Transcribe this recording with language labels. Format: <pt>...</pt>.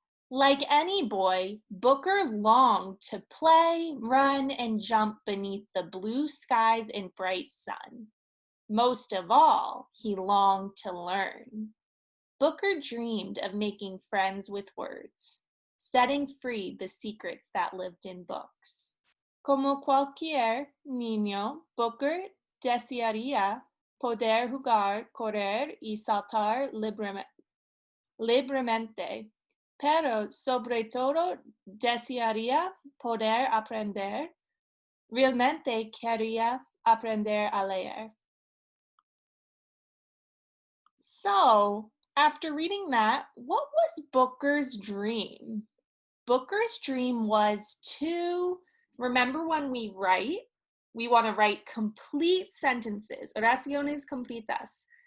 <en>Like any boy, Booker longed to play, run, and jump beneath the blue skies and bright sun. Most of all, he longed to learn. Booker dreamed of making friends with words, setting free the secrets that lived in books.</en> <es>Como cualquier niño, Booker desearía poder jugar, correr y saltar libremente, pero sobre todo desearía poder aprender. Realmente quería aprender a leer.</es> <en>So, after reading that, what was Booker's dream? Booker's dream was to, remember when we write, we want to write complete sentences,</en> <es>oraciones completas.</es>